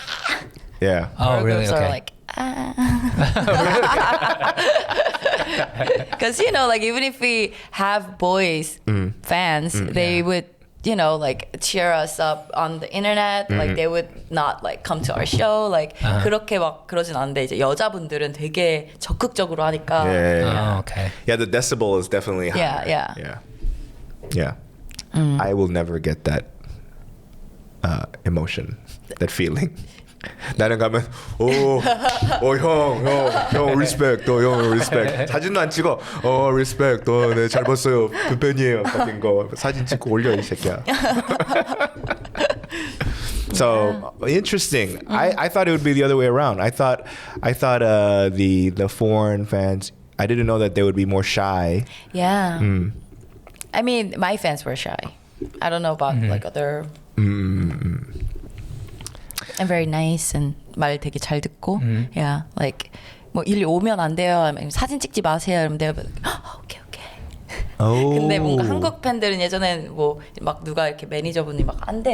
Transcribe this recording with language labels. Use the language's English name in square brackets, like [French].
[English] Right? Yeah. Oh, girl really? groups Okay. are like, Because, you know, like even if we have boys fans, they would, you know, like cheer us up on the internet. Like they would not like come to our show. [Korean] Like 그렇게 막 그러진 않는데 이제 여자분들은 되게 적극적으로 하니까. [English] Oh, okay. Yeah, the decibel is definitely high. Yeah. I will never get that emotion, that feeling. [Korean] 나는 가면 형 respect, 형 respect. 사진도 안 찍어. respect. 네, 잘 봤어요. 그 팬이에요. 같은 거 사진 찍고 올려 이 새끼야. [English] So interesting. I thought it would be the other way around. I thought the foreign fans, I didn't know that they would be more shy. Yeah. I mean, my fans were shy. I don't know about like other. And very nice and [Korean] 말 되게 잘 듣고. [English] Yeah, like [Korean] 뭐 일 오면 안 돼요. 아니면 사진 찍지 마세요. 이러면 내가 오케이. 근데 뭔가 한국 팬들은 예전엔 뭐 막 누가 이렇게 매니저분이 막 안 돼.